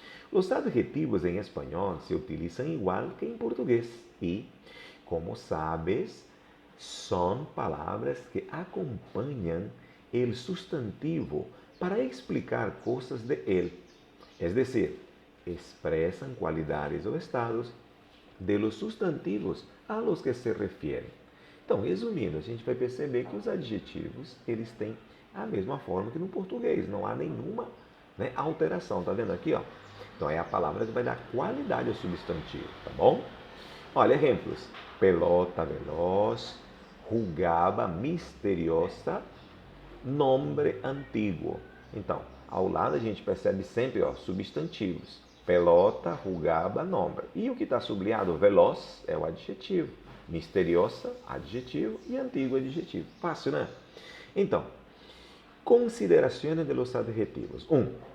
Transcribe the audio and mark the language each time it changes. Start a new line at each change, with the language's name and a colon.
Portuguese: Os adjetivos em espanhol se utilizam igual que em português e, como sabes, são palavras que acompanham o substantivo para explicar coisas de ele,
Spanish: es decir, expresan cualidades ou estados de los substantivos a los que se refieren.
Portuguese: Então, resumindo, a gente vai perceber que os adjetivos, eles têm a mesma forma que no português, não há nenhuma, né, alteração, tá vendo aqui, ó? Então, é a palavra que vai dar qualidade ao substantivo, tá bom? Olha, exemplos, pelota veloz, jugaba misteriosa, nombre antiguo. Então, ao lado a gente percebe sempre, ó, substantivos. Pelota, jugaba, nombre. E o que está sublinhado, veloz, é o adjetivo. Misteriosa, adjetivo. E antigo, adjetivo. Fácil, né? Então, considerações de los adjetivos. 1.